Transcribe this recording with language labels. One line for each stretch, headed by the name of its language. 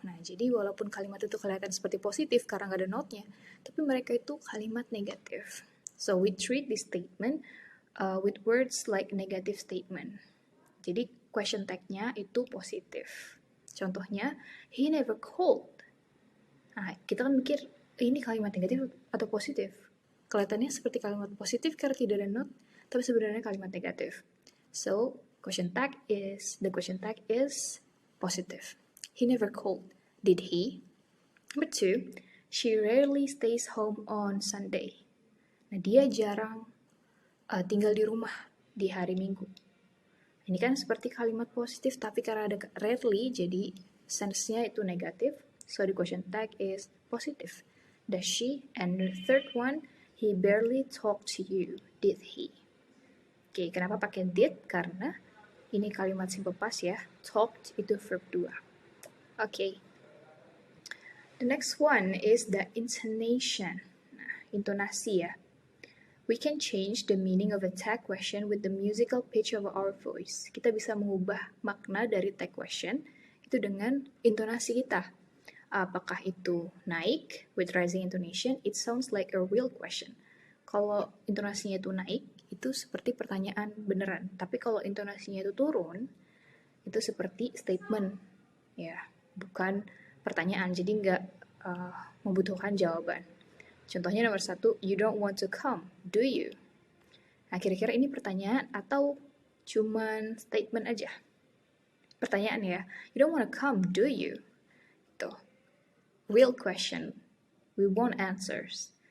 Indonesian: Nah, jadi walaupun kalimat itu kelihatan seperti positif karena nggak ada note-nya, tapi mereka itu kalimat negatif.
English: So, we treat this statement with words like negative statement.
Indonesian: Jadi, question tag-nya itu positif. Contohnya,
English: he never called.
Indonesian: Nah, kita kan mikir, ini kalimat negatif atau positif? Kelihatannya seperti kalimat positif karena tidak ada note, tapi sebenarnya kalimat negatif.
English: So, the question tag is positive. He never called, did he? Number 2, she rarely stays home on Sunday.
Indonesian: Nah, dia jarang tinggal di rumah di hari Minggu. Ini kan seperti kalimat positif, tapi karena ada rarely, jadi sense-nya itu negatif.
English: So, the question tag is positive. Does she? And the third one, he barely talked to you, did he?
Indonesian: Oke, kenapa pakai did? Karena ini kalimat simple past ya. Talked itu verb 2. Oke.
English: The next one is the intonation.
Indonesian: Nah, intonasi ya.
English: We can change the meaning of a tag question with the musical pitch of our voice.
Indonesian: Kita bisa mengubah makna dari tag question itu dengan intonasi kita. Apakah itu naik
English: with rising intonation? It sounds like a real question.
Indonesian: Kalau intonasinya itu naik, itu seperti pertanyaan beneran. Tapi kalau intonasinya itu turun, itu seperti statement, ya, bukan pertanyaan. Jadi nggak membutuhkan jawaban. Contohnya nomor 1,
English: you don't want to come, do you?
Indonesian: Nah, kira-kira ini pertanyaan atau cuman statement aja? Pertanyaan ya,
English: you don't want to come, do you? Itu real question, we want answers.